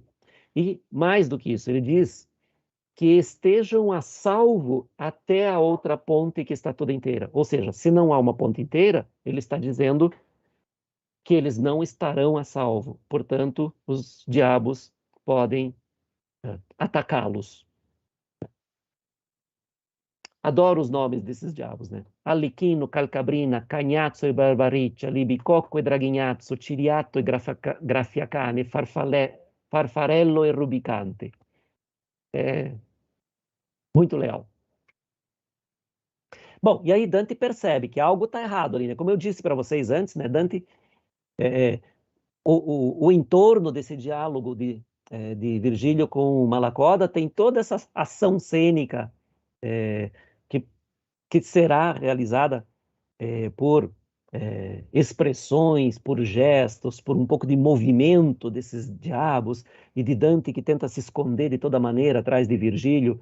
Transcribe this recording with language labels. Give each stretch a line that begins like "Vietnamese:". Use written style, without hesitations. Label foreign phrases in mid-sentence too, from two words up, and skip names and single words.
Portuguese: E mais do que isso, ele diz que estejam a salvo até a outra ponte que está toda inteira. Ou seja, se não há uma ponte inteira, ele está dizendo que eles não estarão a salvo. Portanto, os diabos podem atacá-los. Adoro os nomes desses diabos, né? Allichino, Calcabrina, Cagnazzo e Barbariccia, Libicocco e Draguignazzo, Ciriatto e Graffiacane, Farfarello e Rubicante. Muito legal. Bom, e aí Dante percebe que algo está errado ali, né? Como eu disse para vocês antes, né? Dante, o entorno desse diálogo de Virgílio com Malacoda tem toda essa ação cênica que será realizada por expressões, por gestos, por um pouco de movimento desses diabos, e de Dante que tenta se esconder de toda maneira atrás de Virgílio.